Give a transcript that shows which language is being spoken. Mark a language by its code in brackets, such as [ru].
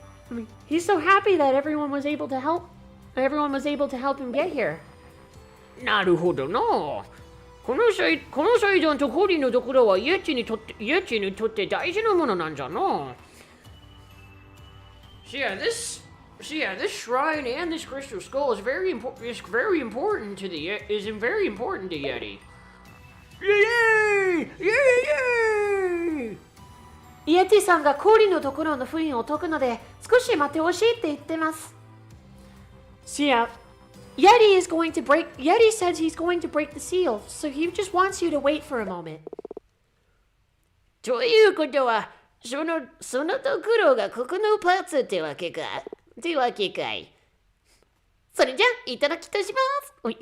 [en] I mean, he's so happy that everyone was able to help him get here. [ja] なるほどな。この祭壇と氷のドクロはイエチにとって大事なものなんじゃな。 [en] This shrine and this crystal skull is very important to Yeti. Yay! Yay! [ja] イエティさんが氷のドクロの封印を解くので少し待ってほしいって言ってます。 [en] Yeti says he's going to break the seal, so he just wants you to wait for a moment. [ja] ということは、そのドクロがここのパーツってわけかい。それじゃ、いただきとしますか。